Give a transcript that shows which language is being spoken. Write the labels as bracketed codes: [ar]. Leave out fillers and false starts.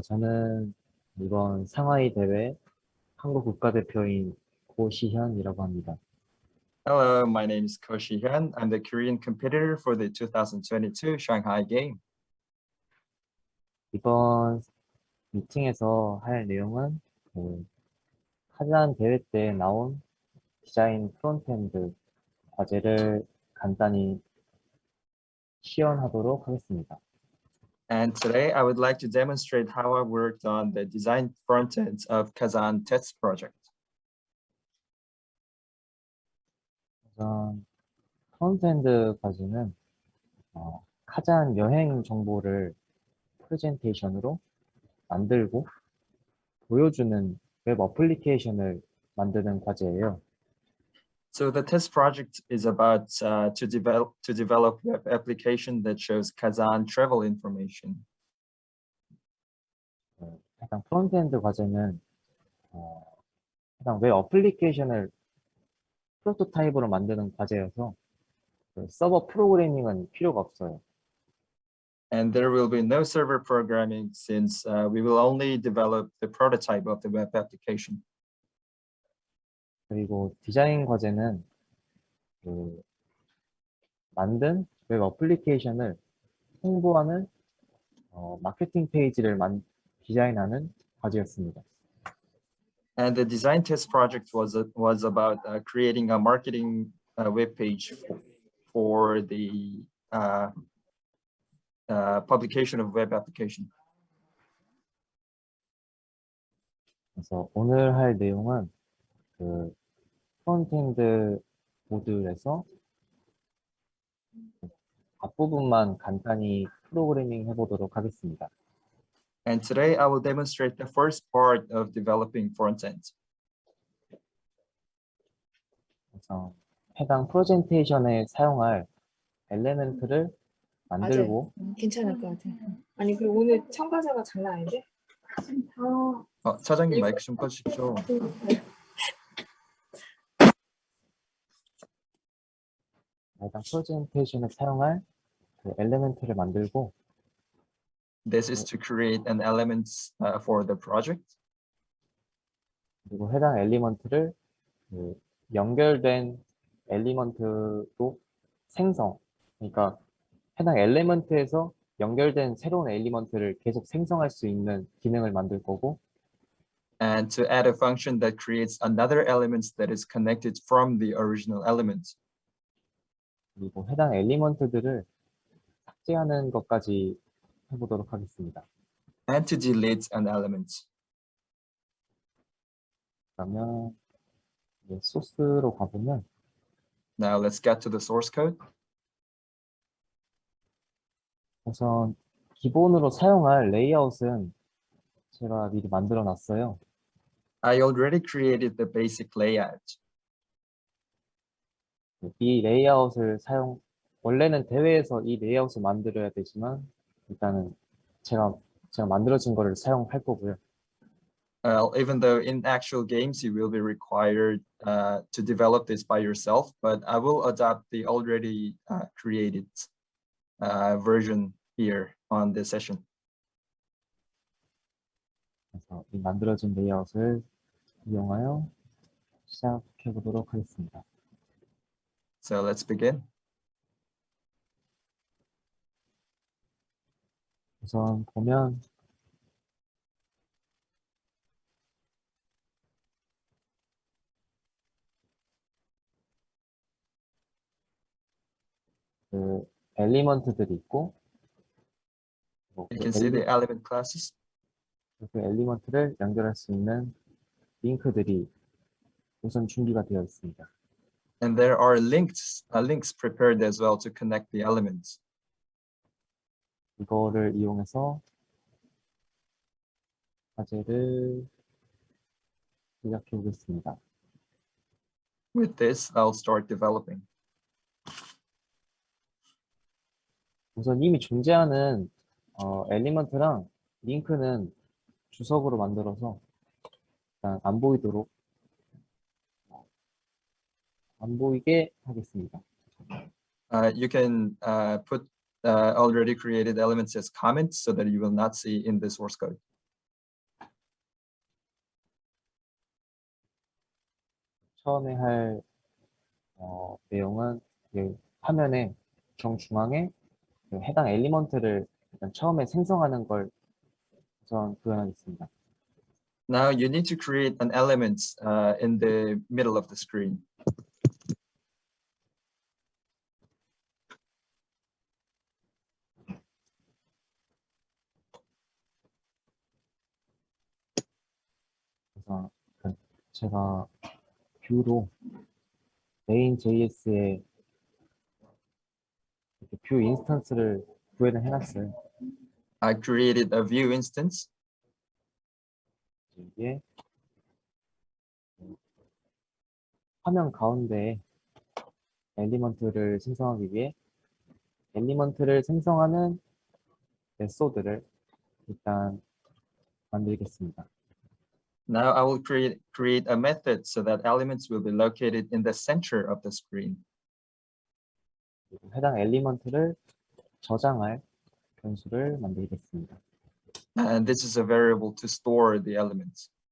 [ko] 저는 이번 상하이 대회 한국 국가대표인 고시현이라고 합니다. [en] Hello, my name is Ko Shi-hyun. I'm the Korean competitor for the 2022 Shanghai game. [ko] 이번 미팅에서 할 내용은 카잔 대회 때 나온 디자인 프론트엔드 과제를 간단히 시연하도록 하겠습니다. [en] And today I would like to demonstrate how I worked on the design front ends of Kazan test project. [ko] 우선 프론트엔드까지는 카잔 여행 정보를 프레젠테이션으로 만들고 보여주는 웹 어플리케이션을 만드는 과제예요. [en] So the test project is about to develop web application that shows Kazan travel information. [ko] 해당 프론트엔드 과제는 해당 웹 어플리케이션을 프로토타입으로 만드는 과제여서 서버 프로그래밍은 필요가 없어요. [en] And there will be no server programming since we will only develop the prototype of the web application. [ko] 그리고 디자인 과제는 만든 웹 어플리케이션을 홍보하는 마케팅 페이지를 디자인하는 과제였습니다. [en] And the design test project was about creating a marketing web page for the publication of web application. [ko] 그래서 오늘 할 내용은 그 프론트엔드 모듈에서 앞부분만 간단히 프로그래밍 해보도록 하겠습니다. [en] And today I will demonstrate the first part of developing front-end. [ko] 그래서 해당 프레젠테이션에 사용할 엘레멘트를 만들고 괜찮을 것 같아. 아니, 그리고 오늘 참가자가 장난 아닌데? 차장님 마이크 좀 꺼주십시오. 해당 프레젠테이션에 사용할 그 엘레멘트를 만들고 [en] This is to create an element for the project. [ko] 그리고 해당 엘리먼트를 그 연결된 엘리먼트로 생성, 그러니까 해당 엘리먼트에서 연결된 새로운 엘리먼트를 계속 생성할 수 있는 기능을 만들 거고 [en] And to add a function that creates another element that is connected from the original element. [ko] 그리고 해당 엘리먼트들을 삭제하는 것까지 해보도록 하겠습니다. [en] And to delete an element. [ko] 그러면 이제 소스로 가보면 [en] Now let's get to the source code. [ko] 우선 기본으로 사용할 레이아웃은 제가 미리 만들어 놨어요. [en] I already created the basic layout. [ko] 이 레이아웃을 원래는 대회에서 이 레이아웃을 만들어야 되지만 일단은 제가 만들어진 거를 사용할 거고요. [en] Even though in actual games you will be required to develop this by yourself, but I will adopt the already created version here on this session. [ko] 그래서 이 만들어진 레이아웃을 이용하여 시작해 보도록 하겠습니다. [en] So let's begin. [ko] 우선 보면 그 엘리먼트들이 있고 [en] You can see the element classes. [ko] 그 엘리먼트를 연결할 수 있는 링크들이 우선 준비가 되어 있습니다. [en] And there are links prepared as well to connect the elements. [ko] 이거를 이용해서 과제를 시작해 보겠습니다. [en] With this, I'll start developing. [ko] 우선 이미 존재하는 엘리먼트랑 링크는 주석으로 만들어서 일단 안 보이게 하겠습니다. [en] You can put already created elements as comments so that you will not see in the source code. [ko] 처음에 할 내용은 화면의 정중앙에 해당 엘리먼트를 일단 처음에 생성하는 걸 우선 구현하겠습니다. [en] Now you need to create an element in the middle of the screen. [ko] 그래서 제가 뷰로 main.js의 뷰 인스턴스를 구현을 해놨어요. [en] I created a view instance. [ko] 이게 화면 가운데에 엘리먼트를 생성하기 위해 엘리먼트를 생성하는 메소드를 일단 만들겠습니다. [en] Now I will create a method so that elements will be located in the center of the screen. [ko] 그리고 해당 엘리먼트를 저장할 변수를 만들겠습니다. [en] And this is a variable to store the elements.